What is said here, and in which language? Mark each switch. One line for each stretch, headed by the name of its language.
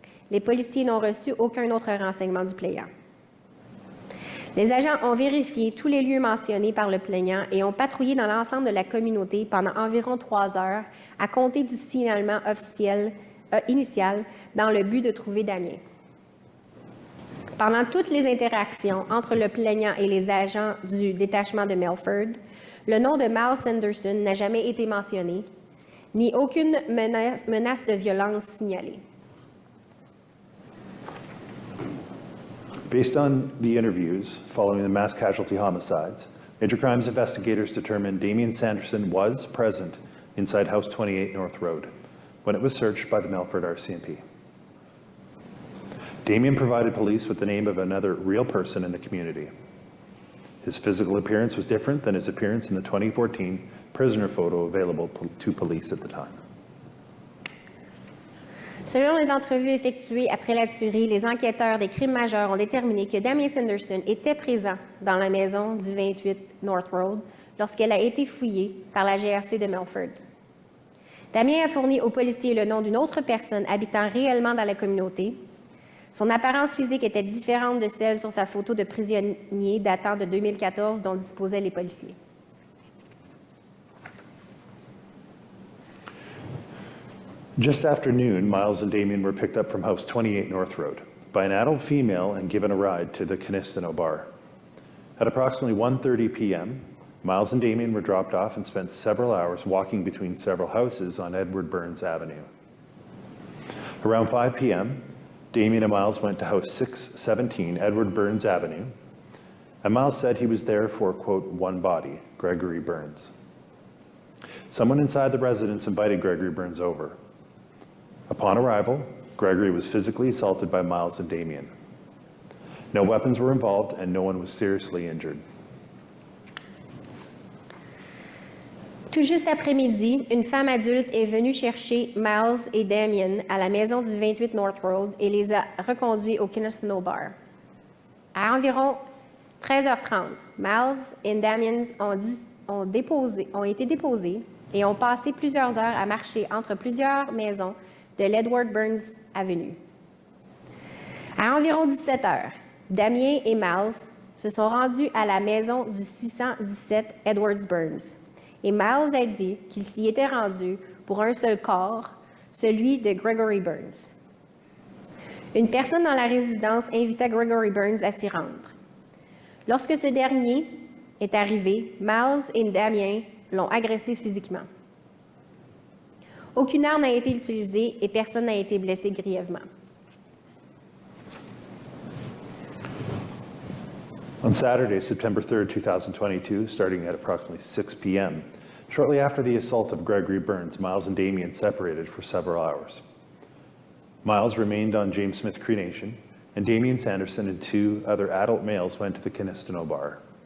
French: Les policiers n'ont reçu aucun autre renseignement du plaignant. Les agents ont vérifié tous les lieux mentionnés par le plaignant et ont patrouillé dans l'ensemble de la communauté pendant environ 3 heures à compter du signalement officiel initial dans le but de trouver Damien. Pendant toutes les interactions entre le plaignant et les agents du détachement de Melfort, le nom de Miles Sanderson n'a jamais été mentionné, ni aucune menace de violence signalée.
English: Based on the interviews following the mass casualty homicides, major crimes investigators determined Damien Sanderson was present inside House 28 North Road when it was searched by the Melfort RCMP. Damien provided police with the name of another real person in the community. His physical appearance was different than his appearance in the 2014 prisoner photo available to police at the time.
French: Selon les entrevues effectuées après la tuerie, les enquêteurs des crimes majeurs ont déterminé que Damien Sanderson était présent dans la maison du 28 North Road lorsqu'elle a été fouillée par la GRC de Melfort. Damien a fourni aux policiers le nom d'une autre personne habitant réellement dans la communauté. Son apparence physique était différente de celle sur sa photo de prisonnier datant de 2014 dont disposaient les policiers.
English: Just after noon, Miles and Damien were picked up from House 28 North Road by an adult female and given a ride to the Kinistino bar. At approximately 1:30 p.m., Miles and Damien were dropped off and spent several hours walking between several houses on Edward Burns Avenue. Around 5 p.m., Damien and Miles went to House 617 Edward Burns Avenue, and Miles said he was there for, quote, one body, Gregory Burns. Someone inside the residence invited Gregory Burns over. Upon arrival, Gregory was physically assaulted by Miles and Damien. No weapons were involved and no one was seriously injured.
French: Tout juste après-midi, une femme adulte est venue chercher Miles et Damien à la maison du 28 North Road et les a reconduits au Kinistino bar. À environ 13h30, Miles et Damien ont été déposés et ont passé plusieurs heures à marcher entre plusieurs maisons de l'Edward Burns Avenue. À environ 17h, Damien et Miles se sont rendus à la maison du 617 Edwards Burns. Et Miles a dit qu'il s'y était rendu pour un seul corps, celui de Gregory Burns. Une personne dans la résidence invita Gregory Burns à s'y rendre. Lorsque ce dernier est arrivé, Miles et Damien l'ont agressé physiquement. Aucune arme n'a été utilisée et personne n'a été blessé grièvement.
English: On On Saturday, September 3rd, 2022, starting at approximately 6 p.m., shortly after the assault of Gregory Burns, Miles and Damien separated for several hours. Miles remained on James Smith Cree Nation, and Damien Sanderson and 2 other adult males went to the Kinistino bar.